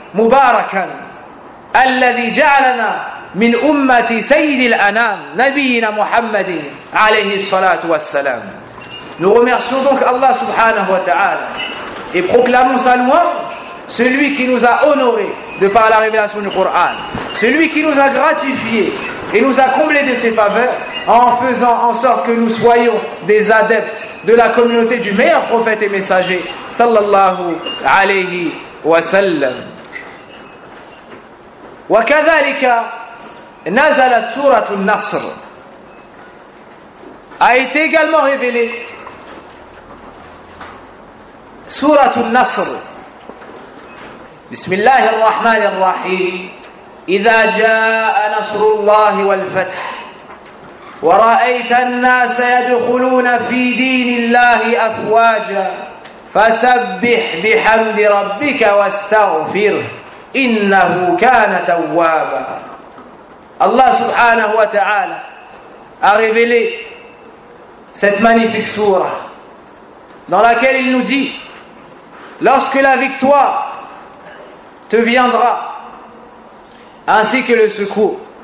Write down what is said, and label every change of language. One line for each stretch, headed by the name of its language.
Arabic: مباركا الذي جعلنا من أمة سيد الأنام نبينا محمد عليه الصلاة والسلام.
French: Nous remercions donc Allah subhanahu wa ta'ala et proclamons sa louange, celui qui nous a honorés de par la révélation du Coran, celui qui nous a gratifiés et nous a comblés de ses faveurs en faisant en sorte que nous soyons des adeptes de la communauté du meilleur prophète et messager sallallahu alayhi wa sallam.
Arabic: وكذلك نزلت سورة النصر
French: a été également révélée
Arabic: سورة النصر بسم الله الرحمن الرحيم إذا جاء نصر الله والفتح ورأيت الناس يدخلون في دين الله أفواجا فسبح بحمد ربك واستغفره إِنَّهُ كَانَ تَوَّابًا.
French: Allah subhanahu wa ta'ala a révélé cette magnifique sourate dans laquelle il nous dit, lorsque la victoire te viendra ainsi que le secours